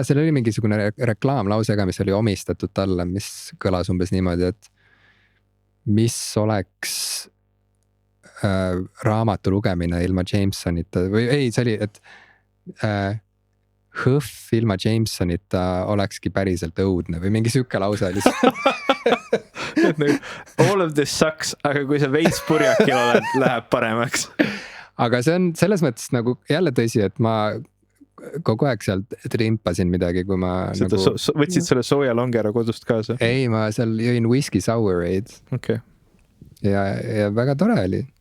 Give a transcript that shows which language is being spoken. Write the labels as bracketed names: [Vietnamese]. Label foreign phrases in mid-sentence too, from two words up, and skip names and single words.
[Estonian] seal oli mingisugune reklaamlause ka, mis oli omistatud talle, mis kõlas umbes niimoodi, et mis oleks raamatu lugemine ilma Jamesonita või ei, see oli, et hõhv ilma Jamesonita olekski päriselt õudne või mingi sükke lause oli. [English] All of this sucks, [Estonian] aga kui sa veits purjakil oled, läheb paremaks. Aga see on selles mõttes nagu jälle tõsi, et ma kogu aeg sealt trimpasin midagi, kui ma võtsid selle sooja Longero kodust kaasa? Ei, ma seal jõin [English] whisky sour'eid. [Estonian] Okay. Ja väga tore oli.